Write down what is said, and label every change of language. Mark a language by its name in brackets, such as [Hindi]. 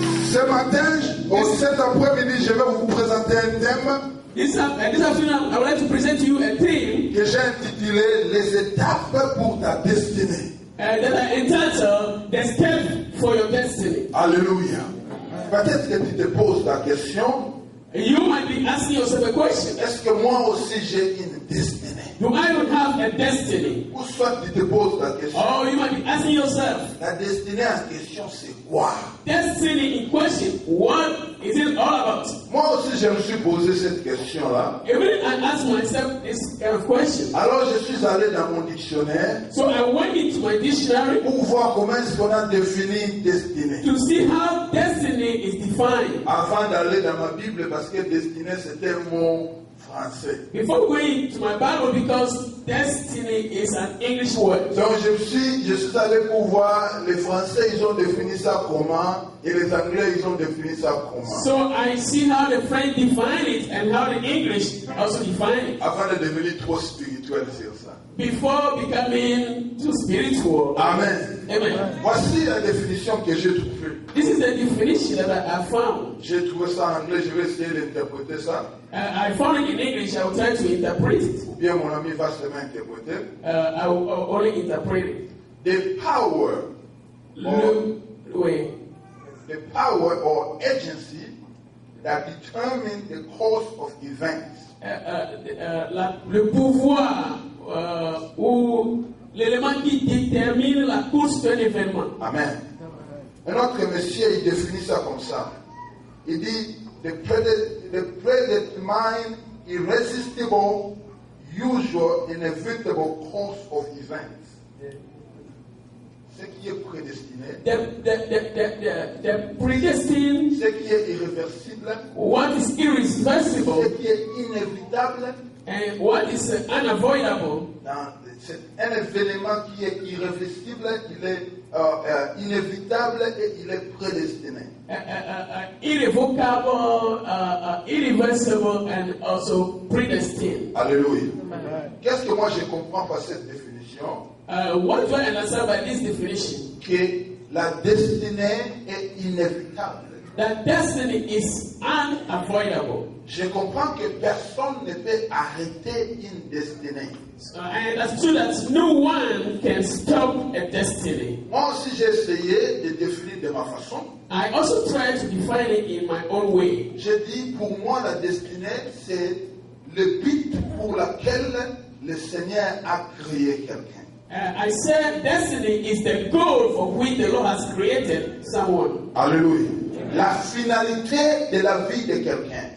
[French] Ce matin, cet après-midi, je vais vous présenter un thème [English] This afternoon, I would like to present to you a theme [French] que j'ai intitulé Les étapes pour ta destinée. [English] that I entitled The Step for Your Destiny. Alléluia. [French] Peut-être que tu te poses la question, [English] You might be asking yourself a question. [French] est-ce que moi aussi j'ai une destinée? [English] Do I not have a destiny? [French] Ou soit tu te poses la question, [English] Or you might be asking yourself, [French] la destinée en question c'est quoi? [English] destiny in question, what is it all about? [French] Moi aussi je me suis posé cette question-là. [English] Even I asked myself this kind of question. [French] Alors je suis allé dans mon dictionnaire [English] So I went into my dictionary [French] pour voir comment est-ce qu'on a défini destinée. [English] to see how destiny is defined. [French] Avant d'aller dans ma Bible, parce que destinée c'est un mot français. [English] Before going to my Bible, because destiny is an English word. [French] Donc je suis allé pour voir, les Français ils ont défini ça comment et les Anglais ils ont défini ça comment. [English] So I see how the French define it and how the English also define it. [French] Avant de devenir trop spirituel sur ça. [English] Before becoming too spiritual. Amen. Amen. [French] Voici la définition que j'ai trouvée. [English] This is the definition that I found. [French] J'ai trouvé ça en anglais, je vais essayer d'interpréter ça. [English] I found it in English. I will try to interpret it. [French] Ou bien mon ami va seulement interpréter. [English] I will only interpret it. The power or agency that determines the course of events. [French] Le pouvoir ou l'élément qui détermine la course d'un événement. Amen. Un autre monsieur, il définit ça comme ça. Il dit, [English] the predetermined, irresistible, usual, inevitable course of events. [French] Ce qui est prédestiné. [English] The predestined. [French] Ce qui est irréversible. [English] What is irreversible. [French] Ce qui est inévitable. [English] And what is unavoidable. [French] C'est un événement qui est irréversible, il est inévitable et il est prédestiné. [English] Irrevocable, irreversible, and also predestined. Alléluia. [French] Qu'est-ce que moi je comprends par cette définition? [English] What do I understand by this definition? [French] Que la destinée est inévitable. [English] That destiny is unavoidable. [French] Je comprends que personne ne peut arrêter une destinée. [English] And that's true that no one can stop a destiny. [French] Moi aussi j'ai essayé de définir de ma façon. [English] I also try to define it in my own way. [French] Je dis pour moi la destinée c'est le but pour lequel le Seigneur a créé quelqu'un. [English] I said destiny is the goal for which the Lord has created someone. Alléluia. [French] la finalité de la vie de quelqu'un.